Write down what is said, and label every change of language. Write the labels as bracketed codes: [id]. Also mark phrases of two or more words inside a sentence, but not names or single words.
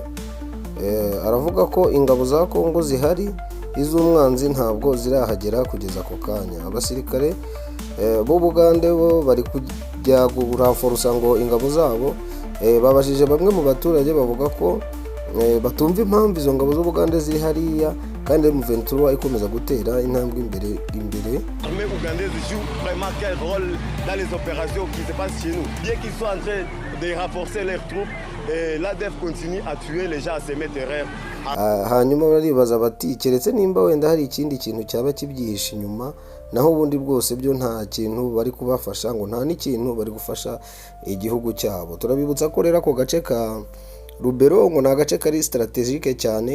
[rw] Aravuga ko ingabo za Kongo zihari, iz'umwanzi ntabwo zirahagera kugeza ako kanya. Abasirikare bo Bugande bo bari kujya guranforusa ngo ingabo zabo. Babajije bamwe mu baturage bavuga ko batumva impamvu izo ngabo z'Ubugande ziri hariya, kandi M23 ikomeza gutera intambwe imbere. [fr] L'armée ougandaise joue vraiment quel rôle dans les opérations qui se passent chez nous. Bien qu'ils soient en train de renforcer leurs troupes, l'ADF continue à tuer les gens, à semer terreur. [rw] Hanyuma baribaza bati keretse nimba wenda hari ikindi kintu cyaba kibyihishe inyuma, naho ubundi bwose byo nta kintu bari kubafasha, ngo nta n'ikintu bari gufasha igihugu cyabo. Turabibutsa ko rero ako gace ka Rubero ngo ni agace kari strategique cyane.